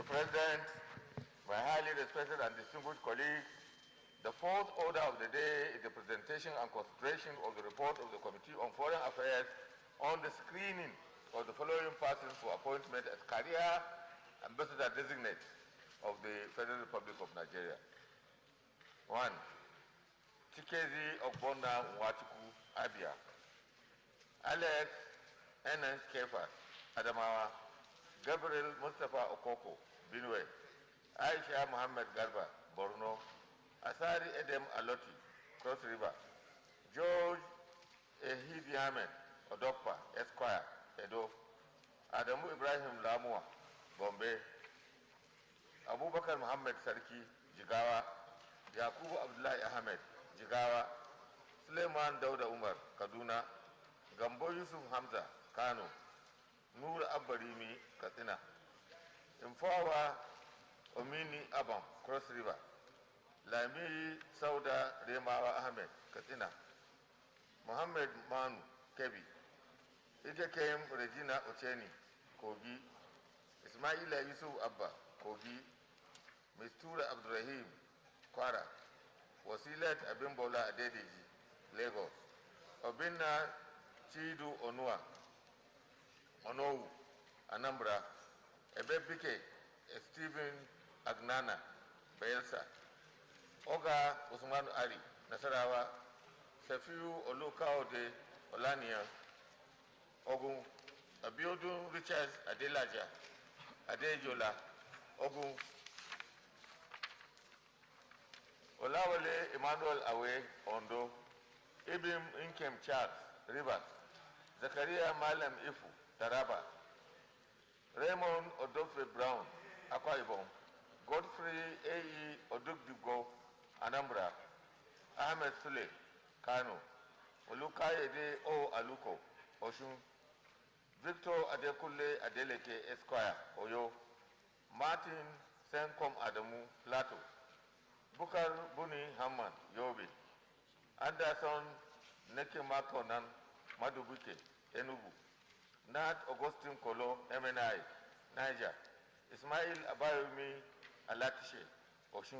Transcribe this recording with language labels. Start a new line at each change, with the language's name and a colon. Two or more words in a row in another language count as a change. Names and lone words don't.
English: President, my highly respected and distinguished colleagues, the fourth order of the day is the presentation and consideration of the report of the Committee on Foreign Affairs on the screening of the following persons for appointment as career ambassador designate of the Federal Republic of Nigeria. 1. Chikezi Ogbonna Nwachukwu, Abia. Alex N.N. Kefa, Adamawa. Gabriel Mustafa Okoko, Benue. Aisha Mohammed Garba, Borno. Asari Edem Aloti, Cross River. George Ehidi Ahmed, Odokpa, Esquire, Edo. Adamu Ibrahim Lamua, Bombay. Abubakar Muhammad Sarki, Jigawa. Yakubu Abdullahi Ahmed, Jigawa. Suleiman Dauda Umar, Kaduna. Gambo Yusuf Hamza, Kano. Nur Abbarimi, Katsina. Imfawa Omini Abam, Cross River. Lami Sauda Remawa Ahmed, Katsina. Muhammad Manu, Kebi. Ikekem Regina Ocheni, Kogi. Ismaila Yusuf Abba, Kogi. Mistura Abdurrahim, Kwara. Wasilat Abimbola Adedeji, Lagos. Obinna Chidu Onua, Onowu, Anambra. Ebebike Stephen Agnana, Bayelsa. Oga Usman Ali, Nasarawa. Sefiu Olukaode Olania, Ogun. Abiodun Richards Adelaja, Adejola, Ogun. Olawale Emmanuel Awe, Ondo. Ibim Inkem Charles, Rivers. Zakaria Malam Ifu, Taraba. Raymond Odofe Brown, Akwa Ibom. Godfrey A.E. Odugdigo, Anambra. Ahmed Sule, Kano. Olukayede O. Aluko, Oshun. Victor Adekule Adeleke Esquire, Oyo. Martin Senkom Adamu, Plateau. Bukar Buni Hamman, Yobe. Anderson Nekemakonan, Madubuke, Enugu. Nat Augustine Kolo, MNI, Niger. Ismail Abayomi Alatishe, Oshun.